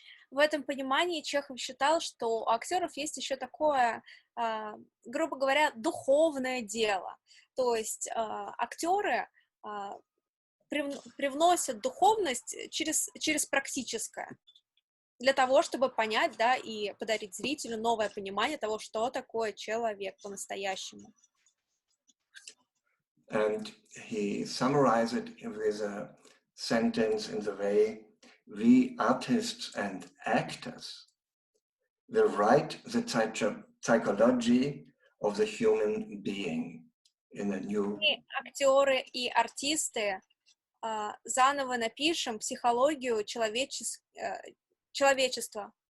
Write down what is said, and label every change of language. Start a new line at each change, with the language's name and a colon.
Russian: В этом понимании Чехов считал, что у актеров есть еще такое, грубо говоря, духовное дело. То есть актеры привносят духовность через практическое, для того, чтобы понять, да, и подарить зрителю новое понимание того, что такое человек по-настоящему.
English: And he summarized it with a sentence in the way, we artists and actors will write the psychology of the human being in a new...
Russian: Мы, актеры и артисты, заново напишем психологию человечества.